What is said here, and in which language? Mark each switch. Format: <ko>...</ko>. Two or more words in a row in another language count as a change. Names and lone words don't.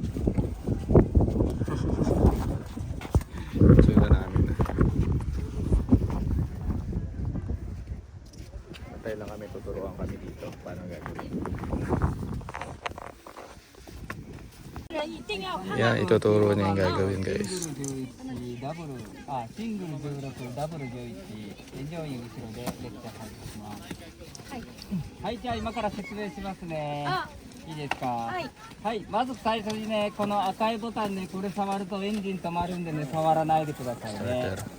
<tl>Sundan namin na. Patay lang kami, tuturuan kami dito. Paano gagawin. Yan, ituturo niya yung gagawin guys.</tl> <ja>ダブルシングル16ダブル11上位後ろでレクチャー開始しますはい、じゃあ今から説明しますねいいですかはいまず最初にねこの赤いボタンねこれ触るとエンジン止まるんでね触らないでくださいね</ja>